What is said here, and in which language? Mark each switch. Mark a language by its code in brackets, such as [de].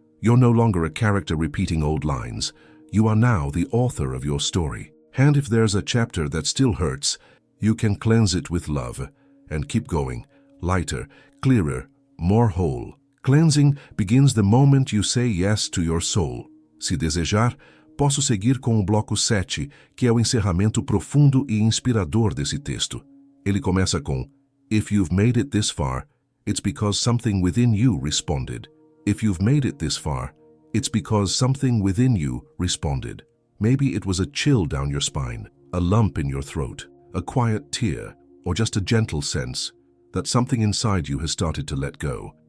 [en] You're no longer a character repeating old lines. You are now the author of your story. And if there's a chapter that still hurts, you can cleanse it with love and keep going, lighter, clearer, more whole. Cleansing begins the moment you say yes to your soul. [pt] Se desejar, posso seguir com o bloco 7, que é o encerramento profundo e inspirador desse texto. Ele começa com, [en] if you've made it this far, it's because something within you responded. If you've made it this far, it's because something within you responded. Maybe it was a chill down your spine, a lump in your throat, a quiet tear, or just a gentle sense that something inside you has started to let go.